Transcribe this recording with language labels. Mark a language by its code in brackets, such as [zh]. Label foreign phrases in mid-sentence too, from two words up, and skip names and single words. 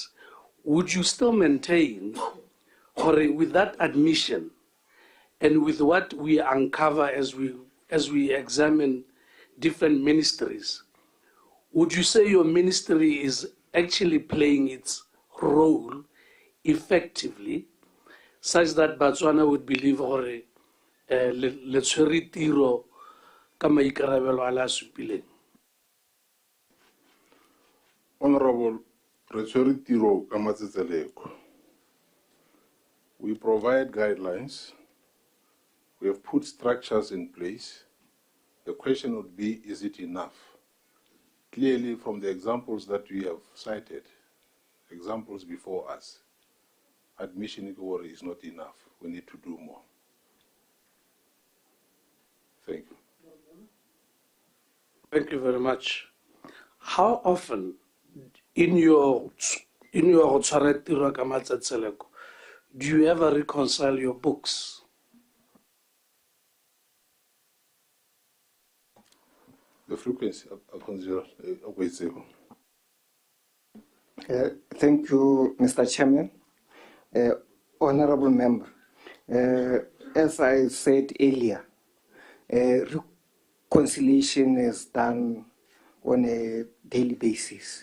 [en] Would you still maintain, or with that admission, and with what we uncover as we examine different ministries, would you say your ministry is actually playing its role effectively, such that Botswana would believe or [tn] le tshwere tiro ka maikarabelo a la supileng? Honorable, re tshwere tiro ka matsetseleko. [en] We provide guidelines. We have put structures in place. The question would be, is it enough? Clearly, from the examples that we have cited, examples before us, admission is not enough. We need to do more. Thank you. Thank you very much. How often in your [tn] tshwaretiro ka matsetseleko [en] do you ever reconcile your books? The frequency of consider. Thank you, Mr. Chairman. Honorable Member, as I said earlier, reconciliation is done on a daily basis.